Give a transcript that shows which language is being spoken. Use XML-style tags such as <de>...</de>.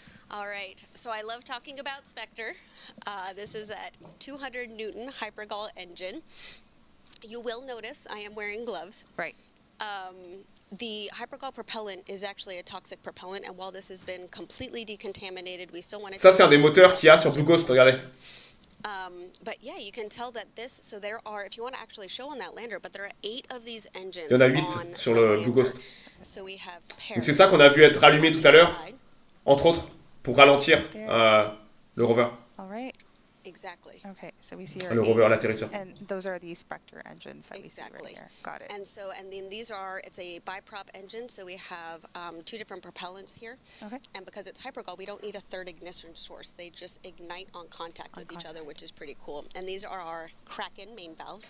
<en>All right, so I love talking about Spectre. This is that 200 Newton Hypergol engine. You will notice I am wearing gloves. Right. The Hypergol propellant is actually a toxic propellant, and while this has been completely decontaminated, we still want to...</en> <fr>Ça, c'est un des moteurs qu'il y a sur Blue Ghost, regardez.</fr> <en>But yeah, you can tell that this, so there are, if you want to actually show on that lander, but there are 8 of these engines.</en> <fr>Il y en a 8 sur le Blue Ghost.</fr> <en>So we have</en> <fr>c'est ça qu'on a vu être allumé tout à l'heure, entre autres, pour ralentir le rover.</fr> <en>All right. Exactly. Okay, so we see</en> <fr>le rover, l'atterrisseur.</fr> <en>And those are the Spectre engines that we see right here. Got it. And so, and then these are, it's a biprop engine, so we have 2 different propellants here. Okay. And because it's hypergol, we don't need a third ignition source. They just ignite on contact with each other, which is pretty cool. And these are our Kraken main valves.</en>